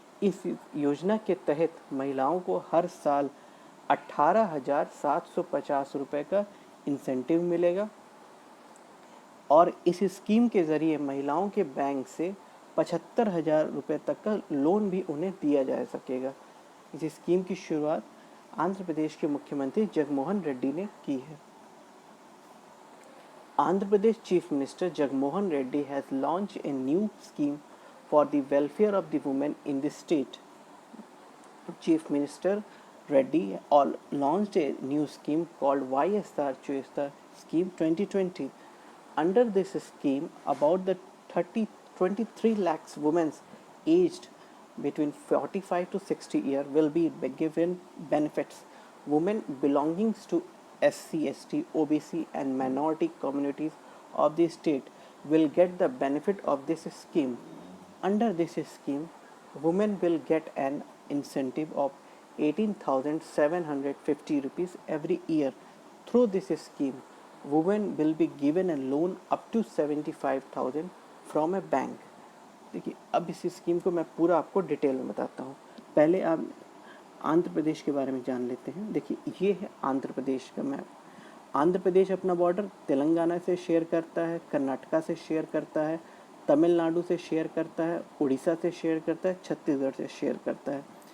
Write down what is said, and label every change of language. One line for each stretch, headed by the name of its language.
Hindi: इस योजना के तहत महिलाओं को हर साल 18,750 रुपये का इंसेंटिव मिलेगा और इस स्कीम के ज़रिए महिलाओं के बैंक से 75,000 रुपये तक का लोन भी उन्हें दिया जा सकेगा। इस स्कीम की शुरुआत आंध्र प्रदेश के मुख्यमंत्री जगनमोहन रेड्डी ने की है।
English: Andhra Pradesh chief minister Jaganmohan Reddy has launched a new scheme for the welfare of the women in the state. Chief minister Reddy launched a new scheme called YSR Chuista Scheme 2020. Under this scheme, about the 23 lakhs women aged between 45 to 60 years will be given benefits. Women belonging to SC, ST, OBC and minority communities of the state will get the benefit of this scheme. Under this scheme, women will get an incentive of 18,750 rupees every year. Through this scheme, women will be given a loan up to 75,000 from a bank.
Hindi: देखिए अब इस scheme को मैं पूरा आपको detail में बताता हूँ। पहले आप आंध्र प्रदेश के बारे में जान लेते हैं। देखिए ये है आंध्र प्रदेश का मैप। आंध्र प्रदेश अपना बॉर्डर तेलंगाना से शेयर करता है, कर्नाटका से शेयर करता है, तमिलनाडु से शेयर करता है, उड़ीसा से शेयर करता है, छत्तीसगढ़ से शेयर करता है।